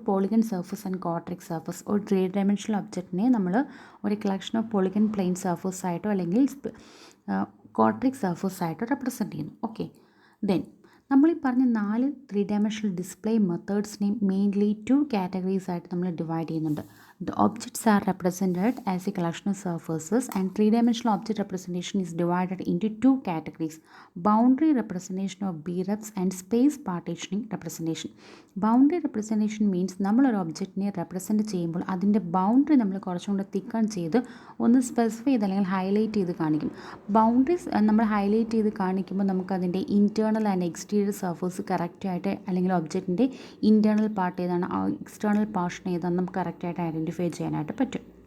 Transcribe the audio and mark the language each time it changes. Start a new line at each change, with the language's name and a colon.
Malayalam: Polygon surface and കോർട്രിക് surface. ഒരു three dimensional ഒബ്ജക്റ്റിനെ നമ്മൾ ഒരു collection of polygon plain surface ആയിട്ടോ അല്ലെങ്കിൽ കോർട്രിക് സർഫേസ് ആയിട്ടോ റെപ്രസെൻറ്റ് ചെയ്യുന്നു. ഓക്കെ, ദെൻ നമ്മൾ ഈ പറഞ്ഞ 4 three dimensional display മെത്തേഡ്സിനെയും mainly 2 categories ആയിട്ട് നമ്മൾ ഡിവൈഡ് ചെയ്യുന്നുണ്ട്.
English: The objects are represented as a collection of surfaces, and three-dimensional object representation is divided into 2 categories: boundary representation of B-reps and space partitioning representation. Boundary representation means
Malayalam: നമ്മളൊരു ഒബ്ജക്റ്റിനെ represent ചെയ്യുമ്പോൾ അതിൻ്റെ boundary നമ്മൾ കുറച്ചും കൂടെ തിക്കൺ ചെയ്ത് ഒന്ന് സ്പെസിഫൈ ചെയ്ത് അല്ലെങ്കിൽ ഹൈലൈറ്റ് ചെയ്ത് കാണിക്കും. ബൗണ്ടറീസ് നമ്മൾ ഹൈലൈറ്റ് ചെയ്ത് കാണിക്കുമ്പോൾ നമുക്കതിൻ്റെ ഇൻറ്റേർണൽ ആൻഡ് എക്സ്റ്റീരിയർ സർഫേസ് കറക്റ്റായിട്ട്, അല്ലെങ്കിൽ ഒബ്ജക്റ്റിൻ്റെ ഇൻറ്റേർണൽ പാർട്ട് ഏതാണ്, എക്സ്റ്റേർണൽ പോർഷൻ ഏതാണെന്ന് നമുക്ക് കറക്റ്റായിട്ട് ഐഡൻറ്റിഫൈ ചെയ്യാനായിട്ട് പറ്റും.